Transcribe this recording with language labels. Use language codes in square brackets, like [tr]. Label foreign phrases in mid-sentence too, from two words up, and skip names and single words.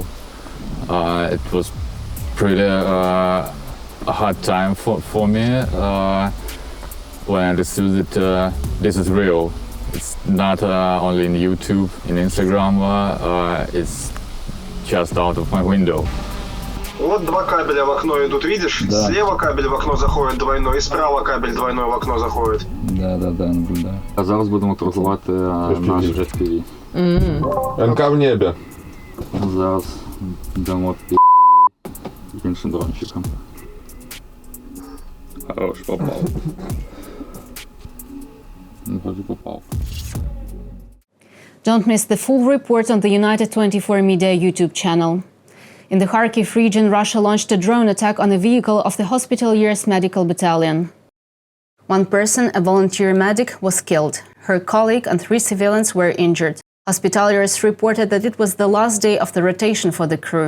[en] It was pretty a hard time for me when I understood that this is real. It's not only in YouTube, in Instagram, it's just out of my window. [ru] Вот два кабеля в окно идут, видишь? Да. Слева кабель в окно заходит двойной, и справа кабель двойной в окно заходит. Да. [uk] А зараз будемо торгувати наш FPV. НК в небі. Зараз дамо іншим дрончикам. [ru] Хорош, попав. Вроде попав. [en] Don't miss the full report on the United 24 Media YouTube channel. In the Kharkiv region, Russia launched a drone attack on a vehicle of the Hospitaliers Medical Battalion. One person, a volunteer medic, was killed. Her colleague and 3 civilians were injured. Hospitaliers reported that it was the last day of the rotation for the crew.